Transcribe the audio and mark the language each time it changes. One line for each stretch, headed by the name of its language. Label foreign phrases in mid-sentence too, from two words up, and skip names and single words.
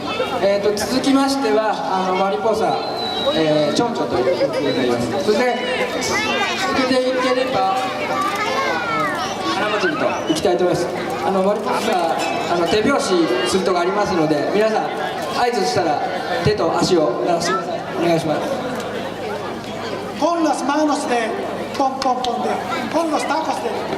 Japanese: 続きましてはマリポーサ、チョンチョという曲になります。そして続けていければ花祭りといきたいと思います。マリポーサ手拍子するとこありますので、皆さん合図したら手と足を鳴らしてください。お願いします。
Spanish: Con las manos de pom pom pom de, con los tacos de.